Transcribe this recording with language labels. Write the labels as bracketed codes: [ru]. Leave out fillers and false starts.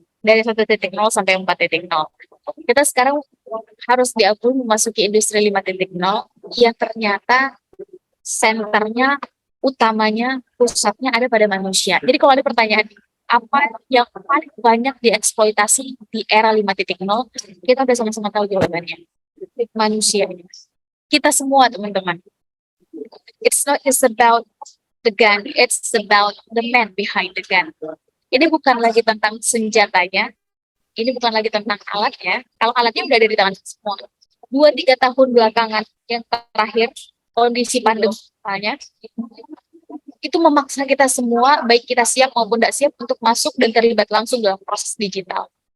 [id] Dari 1.0 sampai 4.0. Kita sekarang harus diakui memasuki industri 5.0 yang ternyata senternya, utamanya, pusatnya ada pada manusia. Jadi kalau ada pertanyaan, apa yang paling banyak dieksploitasi di era 5.0, kita udah sama-sama tahu jawabannya. Manusia. Kita semua, teman-teman. [en] It's not just about the gun, it's about the man behind the gun. [id] Ini bukan lagi tentang senjatanya, ini bukan lagi tentang alatnya. Kalau alatnya udah ada di tangan semua. 2-3 tahun belakangan yang terakhir, kondisi pandeminya itu memaksa kita semua, baik kita siap maupun tidak siap, untuk masuk dan terlibat langsung dalam proses digital.